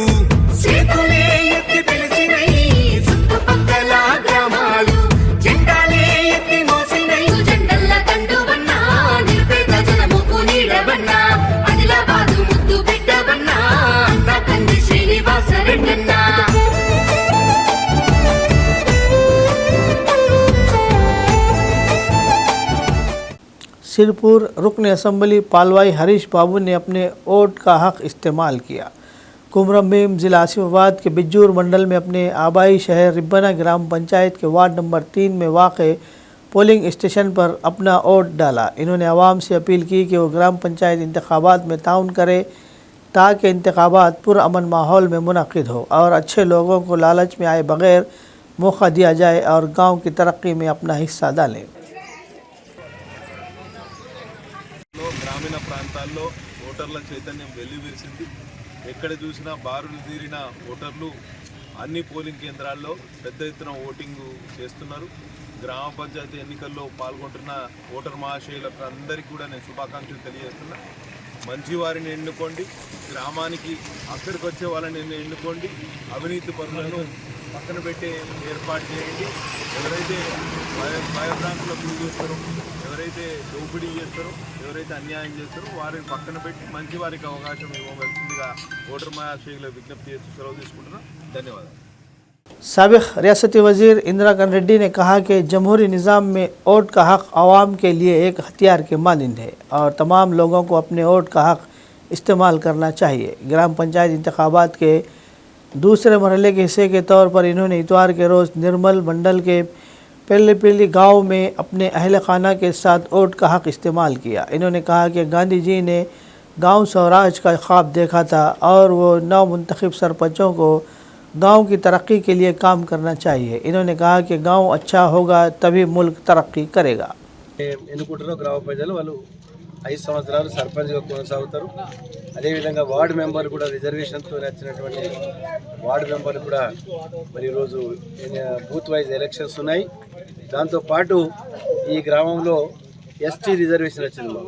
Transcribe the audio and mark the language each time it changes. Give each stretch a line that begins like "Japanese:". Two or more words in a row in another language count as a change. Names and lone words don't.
Telugu: చేతులే ఎత్తి పిలిచినై చుట్టుపక్కల గ్రామాలు జెండాలే ఎత్తి మోసినై జెండల్ల తండువన్నా నిర్పేద జనముకు నీడవన్నా ఆదిలాబాదు ముద్దు బిడ్డవన్నా అన్న కంది శ్రీనివాస రెడ్డన్నా
Urdu: سرپور رکن اسمبلی پالوائی ہریش بابو نے اپنے ووٹ کا حق استعمال کیا. کمرم بھیم ضلع آصف آباد کے بیجور منڈل میں اپنے آبائی شہر ربنا گرام پنچایت کے وارڈ نمبر 3 میں واقع پولنگ اسٹیشن پر اپنا ووٹ ڈالا. انہوں نے عوام سے اپیل کی کہ وہ گرام پنچایت انتخابات میں تعاون کرے تاکہ انتخابات پرامن ماحول میں منعقد ہو اور اچھے لوگوں کو لالچ میں آئے بغیر موقع دیا جائے اور گاؤں کی ترقی میں اپنا حصہ ڈالیں.
Telugu: గ్రామీణ ప్రాంతాల్లో ఓటర్ల చైతన్యం వెల్లివిరిసింది. ఎక్కడ చూసినా బారులు తీరిన ఓటర్లు అన్ని పోలింగ్ కేంద్రాల్లో పెద్ద ఎత్తున ఓటింగ్ చేస్తున్నారు. గ్రామ పంచాయతీ ఎన్నికల్లో పాల్గొంటున్న ఓటర్ మహాశయులకు అందరికీ కూడా నేను శుభాకాంక్షలు తెలియజేస్తున్నా. మంచి వారిని ఎన్నుకోండి, గ్రామానికి అక్కడికి వచ్చే వాళ్ళని ఎన్నుకోండి, అవినీతి పరులను పక్కన పెట్టే ఏర్పాటు చేయండి. ఎవరైతే భయభ్రాంతులకు గురి చేస్తారో, ఎవరైతే దోపిడీ చేస్తారో, ఎవరైతే అన్యాయం చేస్తారో వారిని పక్కన పెట్టి మంచి వారికి అవకాశం ఇవ్వవలసిందిగా ఓటర్ మహాశయులకు విజ్ఞప్తి చేస్తూ సెలవు తీసుకుంటున్నాను. ధన్యవాదాలు.
Urdu: سابق ریاستی وزیر اندرا کانت ریڈی نے کہا کہ جمہوری نظام میں ووٹ کا حق عوام کے لیے ایک ہتھیار کے مانند ہے اور تمام لوگوں کو اپنے ووٹ کا حق استعمال کرنا چاہیے. گرام پنچایت انتخابات کے دوسرے مرحلے کے حصے کے طور پر انہوں نے اتوار کے روز نرمل منڈل کے پلی گاؤں میں اپنے اہل خانہ کے ساتھ ووٹ کا حق استعمال کیا. انہوں نے کہا کہ گاندھی جی نے گاؤں سوراج کا خواب دیکھا تھا اور وہ نو منتخب سرپنچوں کو گاؤں کی ترقی کے لیے کام کرنا چاہیے. انہوں نے کہا کہ گاؤں اچھا ہوگا تبھی ملک ترقی کرے گا.
Telugu: ఎన్నుకుంటారో గ్రామ ప్రజలు వాళ్ళు 5 సంవత్సరాలు సర్పంచ్గా కొనసాగుతారు. అదేవిధంగా
English: ward member
Telugu: కూడా రిజర్వేషన్తో వచ్చినటువంటి
English: ward members
Telugu: కూడా మరి ఈరోజు
English: booth wise elections
Telugu: ఉన్నాయి. దాంతోపాటు ఈ గ్రామంలో
English: ST reservation
Telugu: వచ్చింది మాకు.